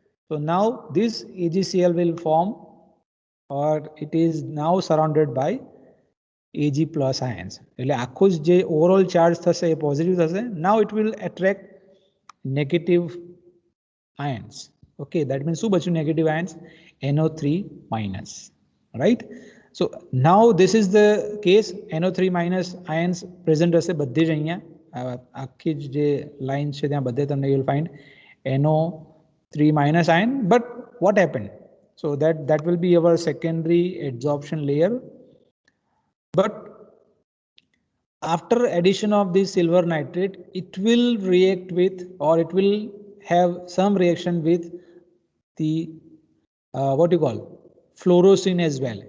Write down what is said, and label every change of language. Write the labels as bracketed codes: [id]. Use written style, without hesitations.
[en] So now this AgCl will form, or it is now surrounded by Ag plus ions. [gu] એટલે આખું જ જે overall charge થશે એ positive થશે. [en] Now it will attract negative ions. Okay, that means [gu] શું બચ્યું? [en] negative ions, NO3 minus, right? So now this is the case. NO3 minus ions present [gu] હશે બધે જ અહીંયા. આખી જે લાઈન છે ત્યાં બધે તમને [en] you will find NO3 minus ion. But what happened? So that will be our secondary adsorption layer. But after addition of this silver nitrate, it will react with, or it will have some reaction with the what you call fluorocene as well.